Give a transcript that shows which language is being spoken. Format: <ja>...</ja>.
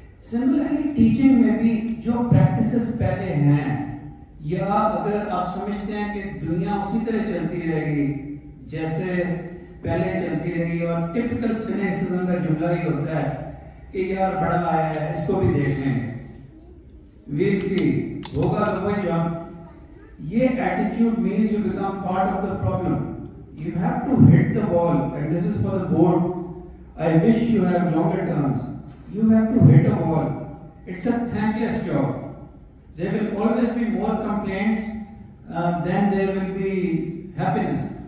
<ur>Similarly teaching میں بھی جو پریکٹسز پہلے ہیں, یا اگر آپ سمجھتے ہیں کہ دنیا اسی طرح چلتی رہے گی جیسے پہلے چلتی رہی, اور ٹپیکل سینیسزم کا جملہ ہی ہوتا ہے کہ یار بڑا آیا ہے اس کو بھی دیکھ لیں گے,</ur> <en>we'll see,</en> <ur>ہوگا تو وہی جاب.</ur> <en>یہ attitude means you become part of the problem. You have to hit the wall, and this is for the board. I wish you have longer terms. You have to hit a wall. It's a thankless job. There will always be more complaints than there will be happiness.</en>